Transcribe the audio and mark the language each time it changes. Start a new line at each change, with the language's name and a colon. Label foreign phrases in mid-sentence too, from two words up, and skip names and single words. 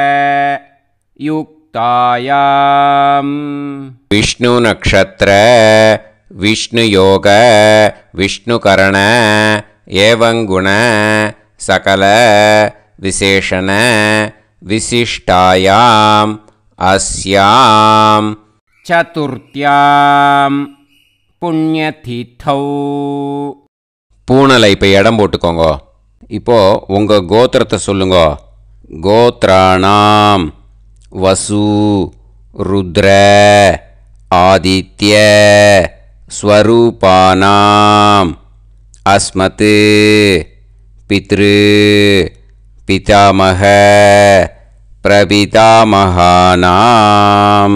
Sanskrit: युक्तायाम् विष्णु नक्षत्र विष्णुयोग विष्णुकरण एवं गुण सकल विशेषण विशिष्टायाम् अस्याम् चतुर्थ्याम् पुण्यतिथौ.
Tamil: பூனலை இப்போ இடம் போட்டுக்கோங்க. இப்போது உங்கள் கோத்திரத்தை சொல்லுங்க.
Sanskrit: गोत्राणाम् वसु रुद्र आदित्य स्वरूपाणाम् अस्मत् पितृ पितामह प्रपितामहानाम्.